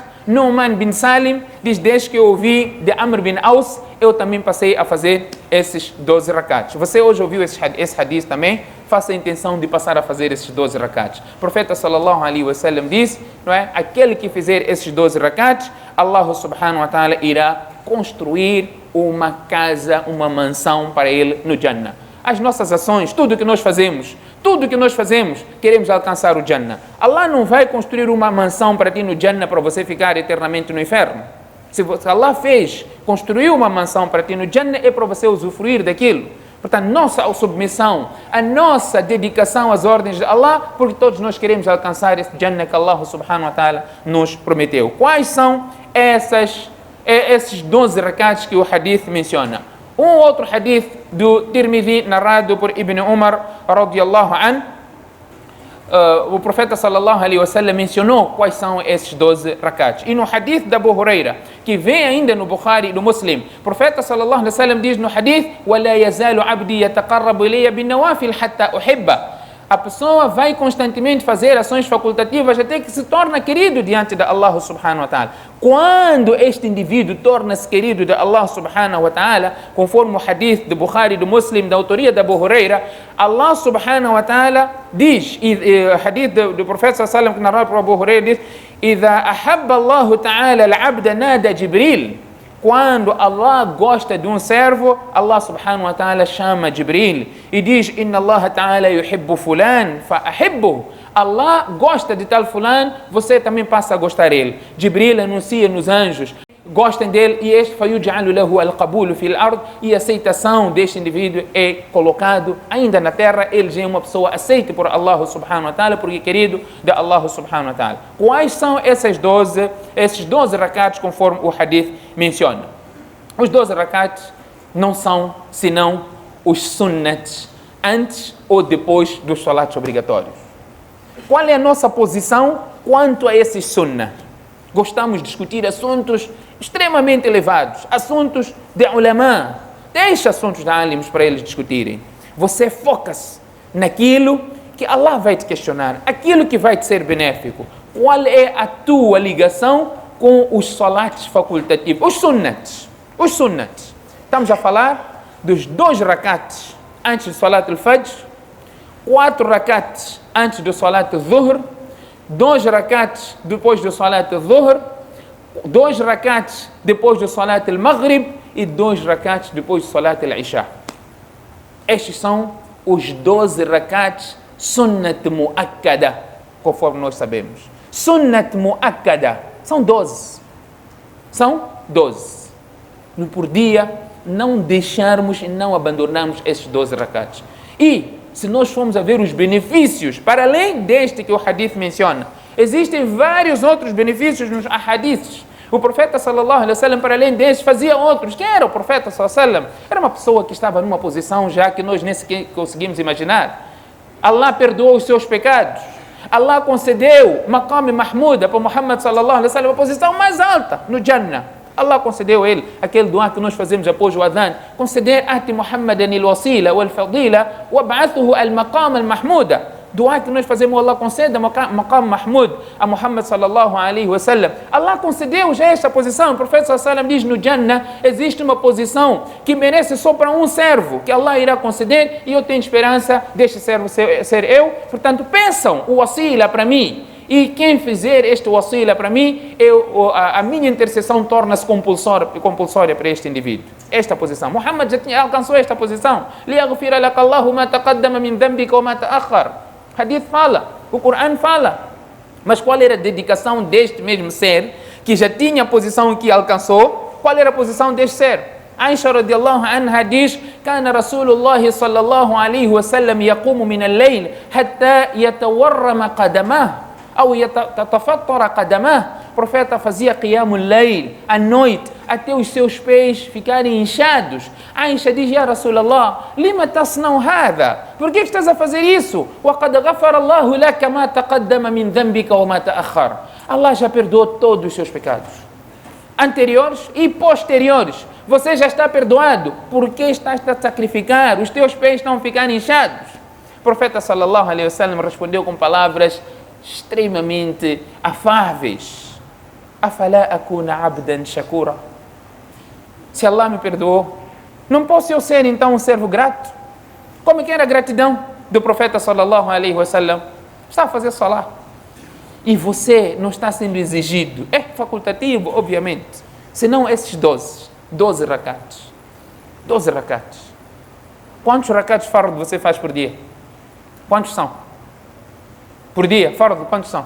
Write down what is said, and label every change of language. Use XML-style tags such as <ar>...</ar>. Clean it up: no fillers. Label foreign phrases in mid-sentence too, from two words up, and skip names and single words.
<pt>Nu'man bin Salim diz, desde que eu ouvi de Amr bin Aus, eu também passei a fazer esses 12 rakats. Você hoje ouviu esse hadith também? Faça a intenção de passar a fazer esses 12 rakats. O profeta</pt> <ar>صلى الله عليه وسلم</ar> <pt>diz, não é? Aquele que fizer esses 12 rakats, Allah</pt> <ar>سبحانه وتعالى</ar> <pt>irá construir uma casa, uma mansão para ele no Jannah. As nossas ações, tudo que nós fazemos, queremos alcançar o Jannah. Allah não vai construir uma mansão para ti no Jannah para você ficar eternamente no inferno. Se Allah construiu uma mansão para ti no Jannah, é para você usufruir daquilo. Portanto, nossa submissão, a nossa dedicação às ordens de Allah, porque todos nós queremos alcançar esse Jannah que Allah</pt> <ar>سبحانه وتعالى</ar> <pt>nos prometeu. Quais são esses 12 rakats que o hadith menciona? Um outro hadith do Tirmidhi, narrado por Ibn Umar,</pt> <ar>رضي الله عن,</ar> <pt>o profeta</pt> <ar>صلى الله عليه وسلم</ar> <pt>mencionou quais são esses 12 rakats. E no hadith da Abu Huraira, que vem ainda no Bukhari e no Muslim, o profeta</pt> <ar>صلى الله عليه وسلم</ar> <pt>diz no hadith:</pt> <ar>وَلَا يَزَالُ عَبْدِي يَتَقَرَّبُ إِلَيَّ بِالنَّوَافِلِ حَتَّى أُحِبَّهُ.</ar> <pt>A pessoa vai constantemente fazer ações facultativas até que se torna querido diante de Allah</pt> <ar>سبحانه وتعالى.</ar> <pt>Quando este indivíduo torna-se querido de Allah</pt> <ar>سبحانه وتعالى,</ar> <pt>conforme o hadith do Bukhari e do Muslim, da autoria da Abu Huraira, Allah</pt> <ar>سبحانه وتعالى</ar> <pt>diz, e o hadith do profeta</pt> <ar>صلى الله عليه وسلم</ar> <pt>que narrado por Abu Huraira diz:</pt> <ar>إِذَا أَحَبَّ اللَّهُ تَعَالَى الْعَبْدَ نَادَى جِبْرِيلٌ.</ar> <pt>Quando Allah gosta de um servo, Allah</pt> <ar>سبحانه وتعالى</ar> <pt>chama Jibril e diz:</pt> <ar>إن الله تعالى يحب فلانا فأحببه.</ar> <pt>Allah gosta de tal fulano, você também passa a gostar dele. Jibril anuncia nos anjos: gostem dele, e este</pt> <ar>فيجعل له القبول في الأرض,</ar> <pt>e a aceitação deste indivíduo é colocado ainda na terra, ele já é uma pessoa aceita por Allah</pt> <ar>سبحانه وتعالى,</ar> <pt>porque é querido de Allah</pt> <ar>سبحانه وتعالى.</ar> <pt>Quais são esses 12 rakats conforme o hadith menciona? Os 12 rakats não são senão os sunnats antes ou depois dos salats obrigatórios. Qual é a nossa posição quanto a esses sunnah? Gostamos de discutir assuntos extremamente elevados, assuntos de ulama. Deixa assuntos de alims para eles discutirem. Você foca-se naquilo que Allah vai te questionar, aquilo que vai te ser benéfico. Qual é a tua ligação com os salats facultativos, os sunnats? Os sunnats. Estamos a falar dos 2 rakats antes do</pt> <ar>صلاة الفجر,</ar> <pt>4 rakats antes do</pt> <ar>صلاة الظهر,</ar> <pt>2 rakats depois do</pt> <ar>صلاة الظهر,</ar> <pt>2 rakats depois do</pt> <ar>صلاة المغرب</ar> <pt>e 2 rakats depois do</pt> <ar>صلاة العشاء.</ar> <pt>Estes são os 12 rakats</pt> <ar>سنة مؤكدة,</ar> <pt>conforme nós sabemos.</pt> <ar>سنة مؤكدة</ar> <pt>são 12. São 12. Por dia, não deixarmos e não abandonarmos esses 12 rakats. E se nós formos a ver os benefícios, para além deste que o hadith menciona, existem vários outros benefícios nos hadiths. O profeta</pt> <ar>صلى الله عليه وسلم,</ar> <pt>para além destes, fazia outros. Quem era o profeta</pt> <ar>صلى الله عليه وسلم?</ar> <pt>Era uma pessoa que estava numa posição já que nós nem sequer conseguimos imaginar. Allah perdoou os seus pecados. Allah concedeu</pt> <ar>مقام محمودة</ar> <pt>para Muhammad</pt> <ar>صلى الله عليه وسلم,</ar> <pt>a posição mais alta no Jannah. Allah concedeu a ele aquele dua que nós fazemos após o adhan, conceder</pt> <ar>آت محمدا الوسيلة والفضيلة وبعثه المقام المحمودة.</ar> <pt>Dua que nós fazemos, Allah conceda</pt> <ar>مقام محمود</ar> <pt>a Muhammad</pt> <ar>صلى الله عليه وسلم.</ar> <pt>Allah concedeu já esta posição. O profeta</pt> <ar>صلى الله عليه وسلم</ar> <pt>diz no Jannah existe uma posição que merece só para um servo, que Allah irá conceder, e eu tenho esperança deste servo ser eu. Portanto, pensam o wasila para mim. E quem fizer este wasila para mim, a minha intercessão torna-se compulsória para este indivíduo. Esta posição. Muhammad já alcançou esta posição.</pt> <ar>لِيَغْفِرَ لَكَ اللَّهُ مَا تَقَدَّمَ مِنْ ذَنْبِكَ وَمَا تَأَخَّرَ.</ar> <pt>Hadith fala, o Coran fala. Mas qual era a dedicação deste mesmo ser, que já tinha a posição que alcançou? Qual era a posição deste ser?</pt> <ar>عائشة رضي الله عنها diz: كان رسول الله صلى الله عليه وسلم يقوم من الليل حتى يتورم قدماه أو يتفطر قدماه.</ar> <pt>O profeta fazia</pt> <ar>قيام الليل</ar> <pt>à noite até os seus pés ficarem inchados.</pt> <ar>Aisha diz: يا رسول الله لما تصنع هذا?</ar> <pt>Por que estás a fazer isso?</pt> <ar>وَقَدْ غَفَرَ اللَّهُ لَكَ مَا تَقَدَّمَ مِنْ ذَنْبِكَ وَمَا تَأَخَّرَ.</ar> <pt>Allah já perdoou todos os seus pecados, anteriores e posteriores. Você já está perdoado. Por que estás a sacrificar? Os teus pés estão ficando inchados. O profeta</pt> <ar>صلى الله عليه وسلم</ar> <pt>respondeu com palavras extremamente afáveis:</pt> <ar>أفلا أكون عبدا شكورا.</ar> <pt>Se Allah me perdoou, não posso eu ser então um servo grato? Como que era a gratidão do profeta</pt> <ar>صلى الله عليه وسلم?</ar> <pt>Está a fazer salah. E você não está sendo exigido. É facultativo, obviamente. Senão esses 12 rakats. 12 rakats. Quantos rakats fard você faz por dia? Quantos são? Por dia, fard, quantos são?</pt>